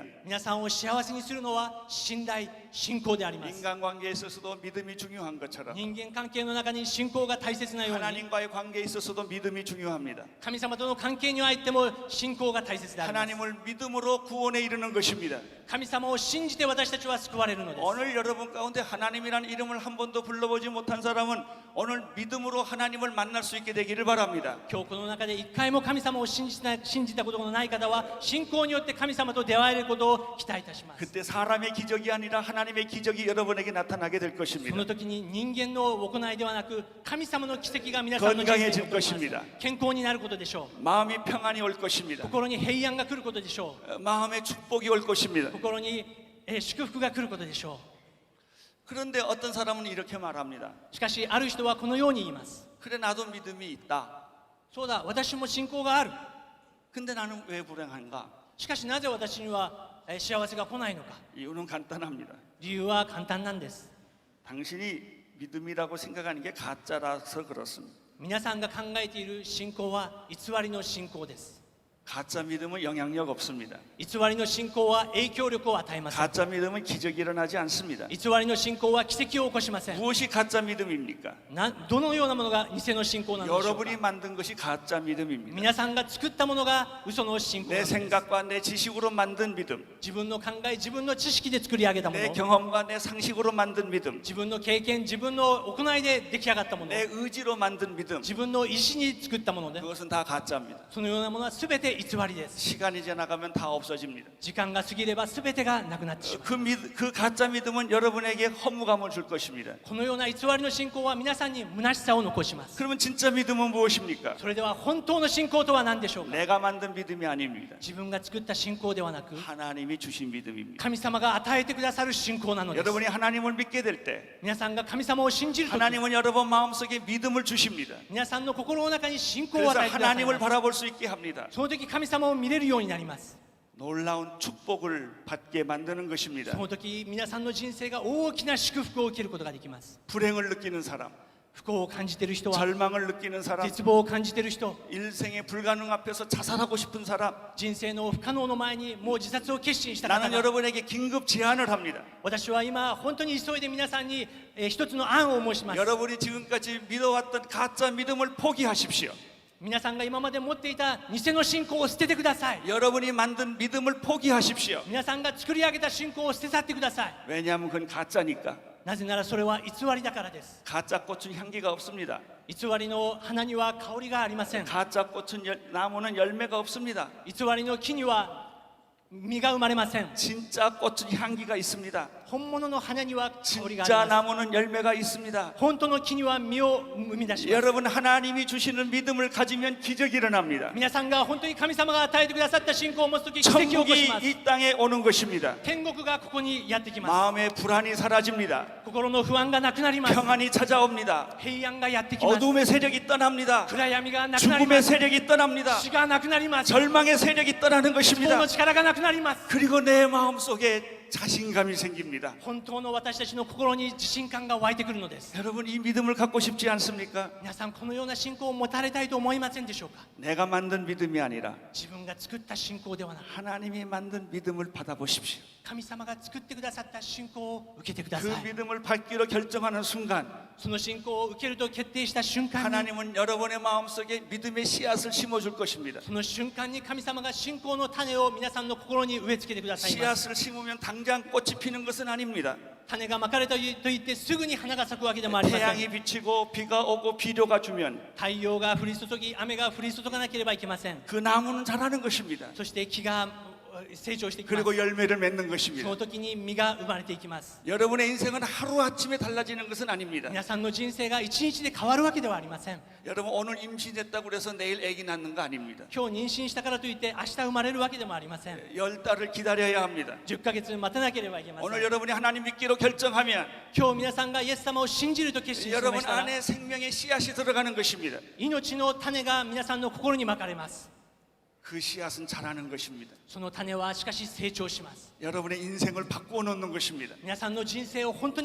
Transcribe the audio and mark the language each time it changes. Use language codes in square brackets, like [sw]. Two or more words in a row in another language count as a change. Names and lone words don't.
[ja] 皆さんを幸せにするのは信頼、信仰であります。 [ko] 인간관계에 있어서도 믿음이 중요한 것처럼 [ja] 人間関係の中に信仰が大切なように、 [ko] 하나님과의 관계에 있어서도 믿음이 중요합니다. [ja] 神様との関係においても信仰が大切であります。 [ko] 하나님을 믿음으로 구원에 이르는 것입니다. [ja] 神様を信じて私たちは救われるのです。 [ko] 오늘 여러분 가운데 하나님이라는 이름을 한 번도 불러보지 못한 사람은 오늘 믿음으로 하나님을 만날 수 있게 되기를 바랍니다. [ja] 今日この中で一回も神様を信じたことのない方は信仰によって神様と出会えることを期待いたします。 [ko] 그때 사람의 기적이 아니라 하나님의 기적이 여러분에게 나타나게 될 [ja] そ [ko] 것입니다. [ja] の時に人間の行いではなく神様の奇跡が皆さんの人生に起こります。健康になることでしょう。 [ko] 마음이 평안이 올 것입니다. [ja] 心に平安が来ることでしょ [ko] 마음의 축복이 올 것입니다. [ja] う。心に祝福が来ることでしょ [ko] 그런데 어떤 사람은 이렇게 말합니다. [ja] う。しかしある人はこのように言います。 [ko] 그래 나도 믿음이 있다. [ja] そうだ、私も信仰がある。 [ko] 근데 나는 왜 불행한가? [ja] しかしなぜ私には幸せが来ないのか。 [ko] 이유는 간단합니다. [ja] 理由は簡単なんです。 [ko] 당신이 믿음이라고 생각하는 게 가짜라서 그렇습니다. [ja] 皆さんが考えている信仰は偽りの信仰です。 [ko] 가짜 믿음은 영향력 없습니다. [ja] 偽りの信仰は影響力を与えません。 [ko] 가짜 믿음은 기적이 일어나지 않습니다. [ja] 偽りの信仰は奇跡を起こしません。 [ko] 무엇이 가짜 믿음입니까? [ja] どのようなものが偽の信仰なのでしょうか。 [ko] 여러분이 만든 것이 가짜 믿음입니다. [ja] 皆さんが作ったものが嘘の信仰な [ko] 내 [ja] のです。 [ko] 생각과 내 지식으로 만든 믿음, [ja] 自分の考え、自分の知識で作り上げたも [ko] 내 [ja] の、 [ko] 경험과 내 상식으로 만든 믿음, [ja] 自分の経験、自分の行いで出来上がったもの、 [ko] 내 의지로 만든 믿음, [ja] 自分の意志に作ったもので、 [ko] 그것은 다 가짜입니다. [ja] そのようなものは全て偽りです。 [ko] 시간이 지나가면 다 없어집니다. [ja] 時間が過ぎれば全てがなくなってしまう。 [ko] 그 가짜 믿음은 여러분에게 허무감을 줄 것입니다. [ja] このような偽りの信仰は皆さんに虚しさを残します。 [ko] 그러면 진짜 믿음은 무엇입니까? [ja] それでは本当の信仰とは何でしょうか。 [ko] 내가 만든 믿음이 아닙니다. [ja] 自分が作った信仰ではなく、 [ko] 하나님이 주신 믿음입니다. [ja] 神様が与えてくださる信仰なのです。 [ko] 여러분이 하나님을 믿게 될 때 [ja] 皆さんが神様を信じるとき、 [ko] 하나님은 여러분 마음속에 믿음을 주십니다. [ja] 皆さんの心の中に信仰を [ko] 그래서 [ja] 与えてください [ko] 하나님을 [ja] ます。 [ko] 바라볼 수 있게 합니다. [ja] その時神様を見れるようになります。 [ko] 놀라운 축복을 받게 만드는 것입니다. [ja] その時皆さんの人生が大きな祝福を受けることができます。 [ko] 불행을 느끼는 사람, [ja] 不幸を感じている人は、 [ko] 절망을 느끼는 사람, [ja] 絶望を感じている人、 [ko] 일생의 불가능 앞에서 자살하고 싶은 사람, [ja] 人生の不可能の前にもう自殺を決心した方 [ko] 나는 [ja] が、 [ko] 여러분에게 긴급 제안을 합니다. [ja] 私は今本当に急いで皆さんに一つの案を申します。 [ko] 여러분이 지금까지 믿어왔던 가짜 믿음을 포기하십시오. [ja] 皆さんが今まで持っていた偽の信仰を捨ててください。 [ko] 여러분이 만든 믿음을 포기하십시오. [ja] 皆さんが作り上げた信仰を捨て去ってください。 [ko] 왜냐하면 그건 가짜니까. [ja] なぜならそれは偽りだからです。 [ko] 가짜 꽃은 향기가 없습니다. [ja] 偽りの花には香りがありません。 [ko] 가짜 꽃은 나무는 열매가 없습니다. [ja] 偽りの木には実が生まれません。 [ko] 진짜 꽃은 향기가 있습니다. [ja] 本物の花には香りがあ [ko] 진짜 [ja] ります。 [ko] 나무는 열매가 있습니다. [ja] 本当の木には実を生み出します。 [ko] 여러분 하나님이 주시는 믿음을 가지면 기적이 일어납니다. [ja] 皆さんが本当に神様が与えてくださった信仰を持つとき奇跡を起こし [ko] 천국이 [ja] ます。 [ko] 이 땅에 오는 것입니다. [ja] 天国がここにやってきます。 [ko] 마음의 불안이 사라집니다. [ja] 心の不安がなくなります。 [ko] 평안이 찾아옵니다. [ja] 平安がやってきます。 [ko] 어둠의 세력이 떠납니다. [ja] 暗闇がなくなりま [ko] 죽음의 [ja] す。 [ko] 세력이 떠납니다. [ja] 死がなくなります。 [ko] 절망의 세력이 떠나는 [ja] 不幸 [ko] 것입니다. [ja] の力がなくなります。 [ko] 그리고 내 마음속에 자신감이 생깁니다. [ja] 本当の私たちの心に自信感が湧いてくるのです。 [ko] 여러분 이 믿음을 갖고 싶지 않습니까? [ja] 皆さんこのような信仰を持たれたいと思いませんでしょうか。 [ko] 내가 만든 믿음이 아니라 [ja] 自分が作った信仰ではなく、 [ko] 하나님이 만든 믿음을 받아보십시오. [ja] 神様が作ってくださった信仰を受けてくだ [ko] 그 [ja] さい。 [ko] 믿음을 받기로 결정하는 순간 [ja] その信仰を受けると決定した瞬間に、 [ko] 하나님은 여러분의 마음속에 믿음의 씨앗을 심어줄 것입니다. [ja] その瞬間に神様が信仰の種を皆さんの心に植え付けてくださいます。 [ko] 씨앗을 심으면 당장 꽃이 피는 것은 아닙니다. [ja] 種がまかれたと言ってすぐに花が咲くわけでもありません。 [ko] 태양이 비치고 비가 오고 비료가 주면 [ja] 太陽が降り注ぎ、雨が降り注がなければいけません。 [ko] 그 나무는 자라는 것입니다. [ja] そして木が成長していきます。 [ko] 그리고 열매를 맺는 [ja] そ [ko] 것입니다. [ja] の時に実が生まれていきます。 [ko] 여러분의 인생은 하루아침에 달라지는 것은 아닙니다. [ja] 皆さんの人生が一日で変わるわけではありません。 [ko] 여러분 오늘 임신했다고 해서 내일 아기 낳는 거 아닙니다. [ja] 今日妊娠したからといって明日生まれるわけでもありません。 [ko] 10달을 기다려야 합니다. [ja] 10 ヶ月待たなければいけませ [ko] 오늘 [ja] ん。 [ko] 여러분이 하나님 믿기로 결정하면 [ja] 今日皆さんがイエス様を信じると決心しま [ko] 여러분 [ja] したら、 [ko] 안에 생명의 씨앗이 들어가는 것입니다. [ja] 命の種が皆さんの心にまかれます。 [ko] 그 씨앗은 자라는 것입니다. [ja] その種はしかし成長します。 [ko] 여러분의 인생을 바꾸어 놓는 것입니다. [ja] 皆さんの人生を本当に変え続けます。